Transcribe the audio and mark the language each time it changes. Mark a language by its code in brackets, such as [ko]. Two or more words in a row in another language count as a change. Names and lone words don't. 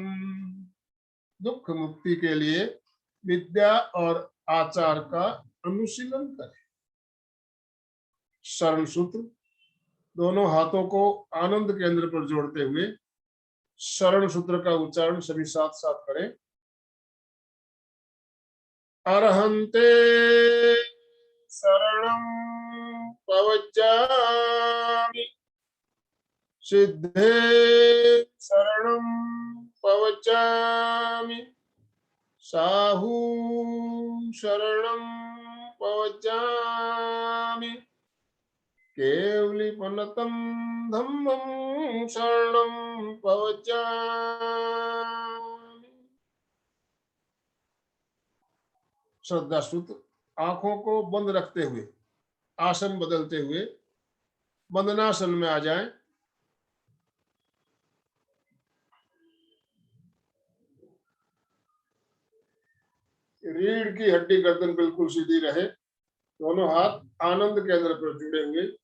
[hi] दुख मुक्ति के लिए विद्या और आचार का अनुशीलन करें। शरण सूत्र, दोनों हाथों को आनंद केंद्र पर जोड़ते हुए शरण सूत्र का उच्चारण सभी साथ साथ करें। [pra] अरहंते शरणं पवज्जामि, सिद्धे शरणं पवज्जामि, साहू शरणं पवज्जामि, केवलीपनतं धम्मं शरणं पवज्जामि। [hi] श्रद्धासुत आंखों को बंद रखते हुए आसन बदलते हुए वंदनासन में आ जाएं। रीढ़ की हड्डी गर्दन बिल्कुल सीधी रहे, दोनों हाथ आनंद केंद्र पर जुड़े हुए।